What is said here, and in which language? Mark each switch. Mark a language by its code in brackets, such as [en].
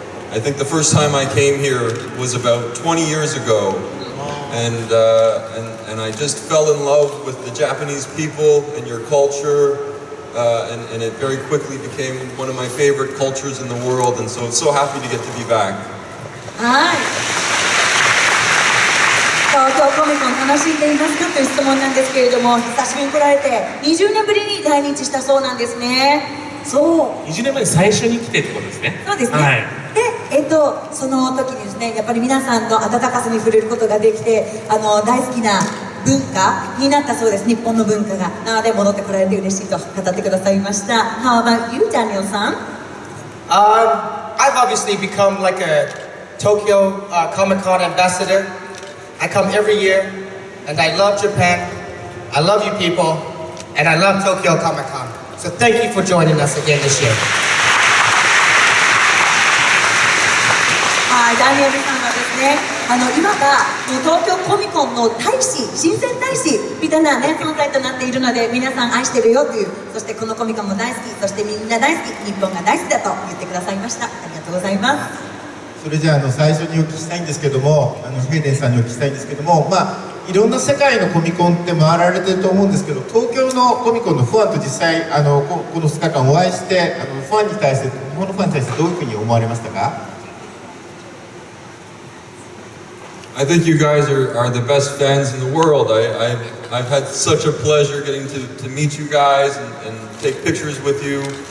[en] I think the first time I came here was about 20 years ago, and I just fell in love with the Japanese people and your culture, and it very quickly became one of my favorite cultures in the world. And so I'm so happy to get to be back. [ja] はい。東京コミコン楽しんでいますかという質問なんですけれども、久しぶりに来られて20年ぶりに来日したそうなんですね。そう。 20年前に最初に来てってことですね。そうですね。はい。で、その時にですね、やっぱり皆さんの温かさに触れることができて、大好きな文化になったそうです。日本の文化が。なので戻ってこられて嬉しいと語ってくださいました。 [en] How about you, Daniel さん? I've obviously become like a Tokyo Comic Con ambassador. I come every year, and I love Japan. I love you people, and I love Tokyo Comic Con. So thank you for joining us again this year. [ja] はい、ダニエルさんがですね、今がもう東京コミコンの大使、親善大使みたいなね存在となっているので、皆さん愛してるよという、そしてこのコミコンも大好き、そしてみんな大好き、日本が大好きだと言ってくださいました。ありがとうございます。それじゃあ最初にお聞きしたいんですけども、ヘイデンさんにお聞きしたいんですけども、いろんな世界のコミコンって回られてると思うんですけど、東京のコミコンのファンと実際この2日間お会いして、ファンに対して、日本のファンに対してどういうふうに思われましたか？ [en] I think you guys are the best fans in the world. I've had such a pleasure getting to meet you guys and take pictures with you.